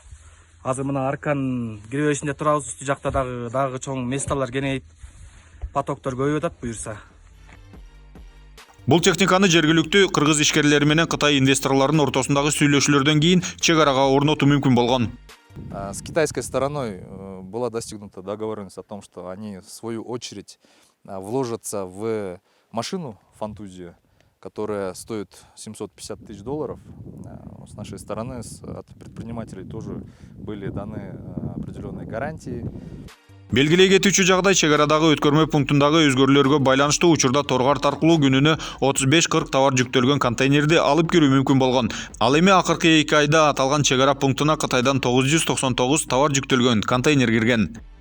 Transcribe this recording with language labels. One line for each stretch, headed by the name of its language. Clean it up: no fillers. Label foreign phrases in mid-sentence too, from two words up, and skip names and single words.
Kyrgyz: Азыр мына арканын киребешинде турабыз, үстү жакта дагы чоң месталар кеңейип, потоктор көбөйүп атат буйрса. Бул техниканы жергиликтүү кыргыз ишкерлери менен Кытай инвесторлорунун ортосундагы сүйлөшүүлөрдөн кийин чек арага орнотуу мүмкүн болгон.
Russian: С китайской стороной была достигнута договоренность о том, что они в свою очередь вложатся в машину фантузию, которая стоит $750 000. С нашей стороны, от предпринимателей тоже были даны определенные гарантии.
Kyrgyz: Белгилей кетүүчү жагдай, чек арадагы өткөрмө пунктундагы өзгөрүүлөргө байланыштуу учурда Торокарт аркылуу күнүнө 35-40 товар жүктөлгөн контейнерди алып кирүү мүмкүн болгон. Ал эми акыркы 2 айда аталган чек ара пунктуна Кытайдан 999 товар жүктөлгөн контейнер кирген.